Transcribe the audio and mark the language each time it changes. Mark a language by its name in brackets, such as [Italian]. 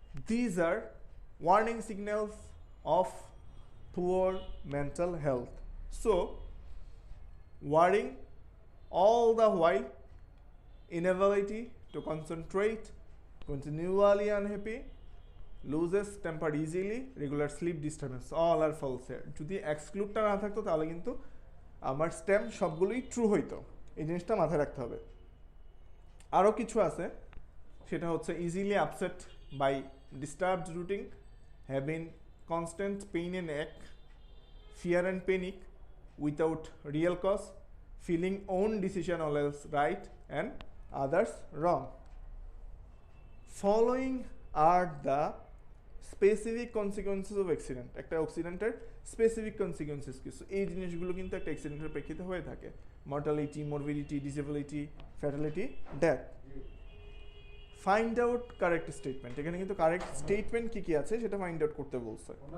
[English] These are warning signals of poor mental health. So worrying all the while, inability to concentrate, continually unhappy, loses temper easily, regular sleep disturbance, all are false here. [Bangla] যদি এক্সক্লুডটা না থাকতো তাহলে কিন্তু আমার stem সবগুলোই true হইতো, এই জিনিসটা মাথায় রাখতে হবে। আরও কিছু আছে, সেটা হচ্ছে [English] Easily upset by disturbed routine, having constant pain and এক, fear and panic without real cause, feeling own decision always right and others wrong. Following are the specific consequences of accident. [Bangla] একটা অ্যাক্সিডেন্টের স্পেসিফিক কনসিকুয়েন্সেস কিছু, এই জিনিসগুলো কিন্তু একটা অ্যাক্সিডেন্টের প্রেক্ষিতে হয়ে থাকে। [English] Mortality, morbidity, disability, fatality, death. Find out correct statement, [Bangla] এখানে কিন্তু কারেক্ট স্টেটমেন্ট কি কি আছে সেটা ফাইন্ড আউট করতে বলছে।